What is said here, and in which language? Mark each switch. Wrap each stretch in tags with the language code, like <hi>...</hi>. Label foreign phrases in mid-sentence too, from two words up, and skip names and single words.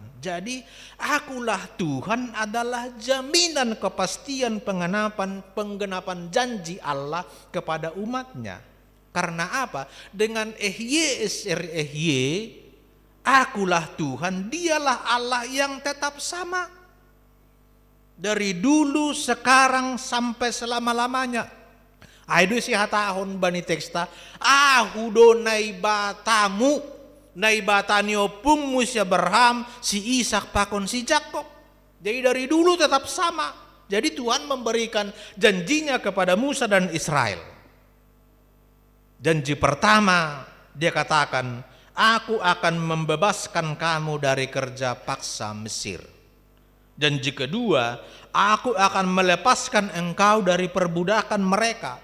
<id>Jadi akulah Tuhan adalah jaminan kepastian penggenapan janji Allah kepada umatnya. Karena apa? Dengan akulah Tuhan, dialah Allah yang tetap sama. Dari dulu, sekarang, sampai selama-lamanya.</id> <bts>Aido si hatahon bani teksta, ahudo naibatamu, naibatanio pung si Abraham, si Ishak pakon si Jakob.</bts> <id>Jadi dari dulu tetap sama. Jadi Tuhan memberikan janjinya kepada Musa dan Israel. Janji pertama, dia katakan, aku akan membebaskan kamu dari kerja paksa Mesir. Janji kedua, aku akan melepaskan engkau dari perbudakan mereka.</id>